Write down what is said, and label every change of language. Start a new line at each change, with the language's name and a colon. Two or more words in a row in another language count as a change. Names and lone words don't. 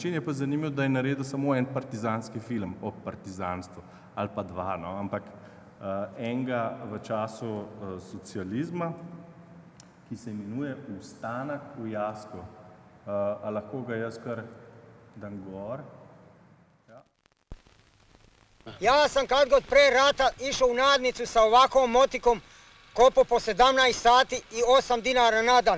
Slovenian: Je pa zanimivo, da je naredil samo en partizanski film o partizanstvu, ali pa dva, ampak enega v času socializma, ki se imenuje Vstanek v Jasku. A lahko ga jaz kar dam gor?
Serbian: Ja sam kad god pre rata išao u nadnicu sa ovakvom motikom, kopao po 17 sati i 8 dinara na dan.